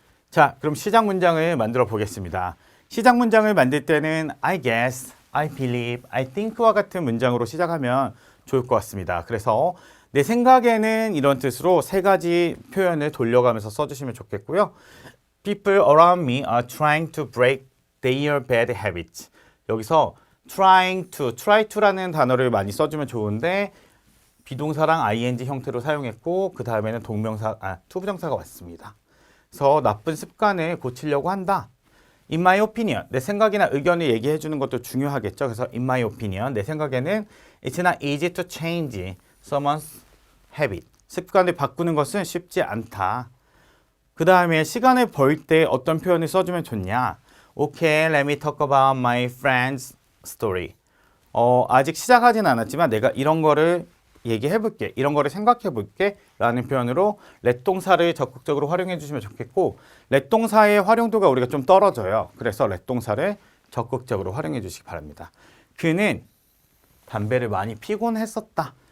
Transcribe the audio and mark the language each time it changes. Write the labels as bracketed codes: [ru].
[ko] 자, 그럼 시작 문장을 만들어 보겠습니다. 시작 문장을 만들 때는 I guess, I believe, I think 와 같은 문장으로 시작하면 좋을 것 같습니다. 그래서 내 생각에는 이런 뜻으로 세 가지 표현을 돌려가면서 써주시면 좋겠고요. [en] People around me are trying to break their bad habits. [ko] 여기서 try to라는 단어를 많이 써주면 좋은데 비동사랑 ing 형태로 사용했고 그 다음에는 투부정사가 왔습니다. 그래서 나쁜 습관을 고치려고 한다. In my opinion, 내 생각이나 의견을 얘기해 주는 것도 중요하겠죠. [en] 그래서 in my opinion, 내 생각에는 it's not easy to change someone's habit. [ko] 습관을 바꾸는 것은 쉽지 않다. 그 다음에 시간을 벌 때 어떤 표현을 써주면 좋냐. [en] Okay, let me talk about my friend's story. [ko] 아직 시작하진 않았지만 내가 이런 거를 얘기해 볼게. 이런 거를 생각해 볼게. 라는 표현으로 let 동사를 적극적으로 활용해 주시면 좋겠고 let 동사의 활용도가 우리가 좀 떨어져요. 그래서 let 동사를 적극적으로 활용해 주시기 바랍니다. 그는 담배를 많이 피곤 했었다.